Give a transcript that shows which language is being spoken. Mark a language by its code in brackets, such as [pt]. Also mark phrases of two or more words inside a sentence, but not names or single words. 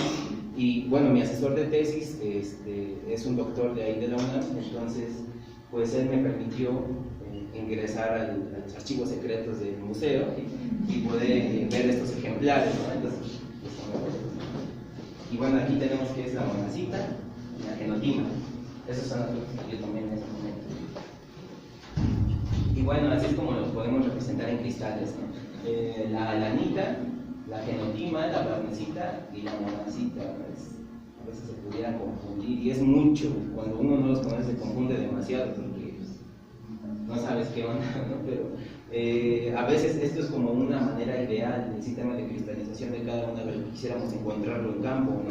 [es] Y bueno, mi asesor de tesis es un doctor de ahí de la UNAM, entonces pues él me permitió ingresar a los archivos secretos del museo y poder ver estos ejemplares, ¿no? Entonces, y bueno, aquí tenemos que es la monazita y la genotima. Esos son los que yo tomé en este momento. Y bueno, así es como los podemos representar en cristales, ¿no? La alanita, la genotima, la barnecita y la monazita. A veces se pudieran confundir y es mucho. Cuando uno no los conoce se confunde demasiado porque no sabes qué onda, ¿no? Pero a veces esto es como una manera ideal del sistema de cristalización de cada una de las que quisiéramos encontrarlo en campo, ¿no?